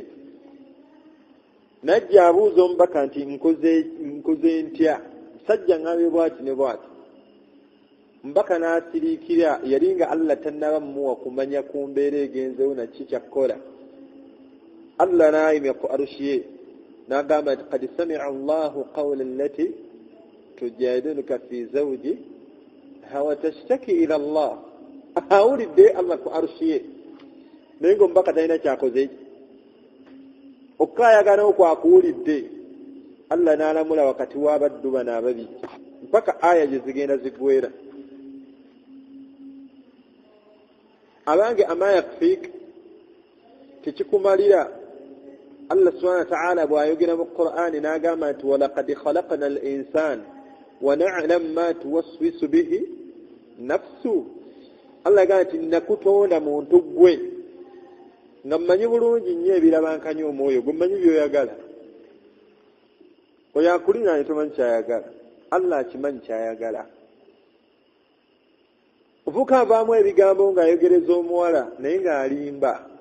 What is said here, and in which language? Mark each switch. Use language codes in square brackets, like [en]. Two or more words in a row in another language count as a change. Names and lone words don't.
[lg] Najja abuuza omubaka nti nkoze ntya, musajja ngambye bw'ati ne bw'ati. Omubaka n'asiriikira, yali nga Allah tannaba mumuwa kumanya ku mbeera egenzewo na ki kyakkola. Allah n'ayimya ku arushi ye n'agamba nti [ar] قد سمع الله قول التي تجادلك في زوجها وتشتكي إلى الله. [lg] Awulidde Allah ku arushi ye, naye ng'omubaka talina kyakoze ki. Okukayagana okwakuwulidde, Allah n'alamula wakati w'abaddu bano ababiri mpaka aya gye zigenda ziggwera. Abange [ar] أما يكفيك, [lg] tekikumalira. Allah subhanahu wa ta'ala bw'ayogera mu Qur'ani n'agamba nti [ar] ولقد خلقنا الإنسان ونعلم ما توسوس به نفسه. [lg] Allah agamba nti nakutonda muntu ggwe nga mmanyi bulungi nnyo ebirabankanya omwoyo gwe, mmanyi by'oyagala. Oyo akuliraanye tomanyi kyayagala, Allah akimanyi kyayagala. Ofuuka avaamu ebigambo ng'ayogereza omuwala naye ng'alimba.